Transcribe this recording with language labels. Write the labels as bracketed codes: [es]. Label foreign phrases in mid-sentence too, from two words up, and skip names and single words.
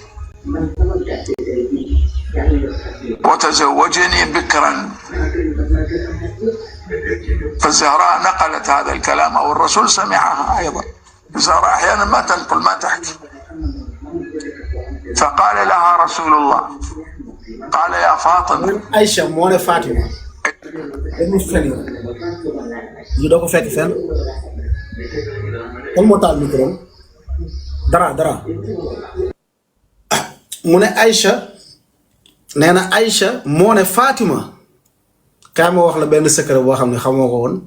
[ar] وتزوجني بكرا، فالزهراء نقلت هذا الكلام أو الرسول سمعها أيضا. الزهراء أحيانا ما تنقل ما تحكي. فقال لها رسول الله قال يا فاطمة [wo] Aïcha moo ne Fatima dañu fen yi doo ko fekk fenn kan moo taal micro dara mu ne Aïcha nee na Aïcha moo ne Fatima kaay ma wax la benn secret boo xam ne xamoo ko woon.